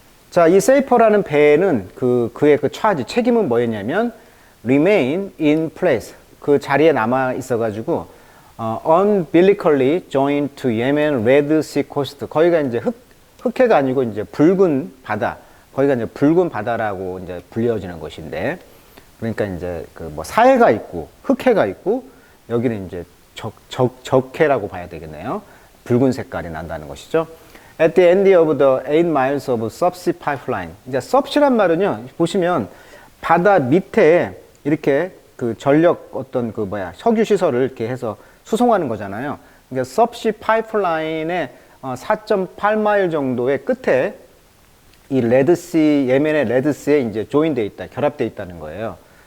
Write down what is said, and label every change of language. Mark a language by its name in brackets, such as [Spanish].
[Korean] 자, 이 세이퍼라는 배는 그의 그 차지 책임은 뭐였냐면 [English] remain in place [Korean] 그 자리에 남아 있어가지고 [English] umbilically joined to Yemen Red Sea coast [Korean] 거기가 이제 흑해가 아니고 이제 붉은 바다 거기가 이제 붉은 바다라고 이제 불려지는 것인데 그러니까 이제 그 뭐 사해가 있고 흑해가 있고 여기는 이제 적해라고 봐야 되겠네요. 붉은 색깔이 난다는 것이죠. [English] At the end of the 8 miles of subsea pipeline. [Korean] 이제 subsea란 말은요, 보시면 바다 밑에 이렇게 그 전력 어떤 그 석유 시설을 이렇게 해서 수송하는 거잖아요. 그러니까 subsea pipeline의 4.8마일 정도의 끝에 이 레드시, 예멘의 레드시에 이제 조인되어 있다, 결합되어 있다는 거예요.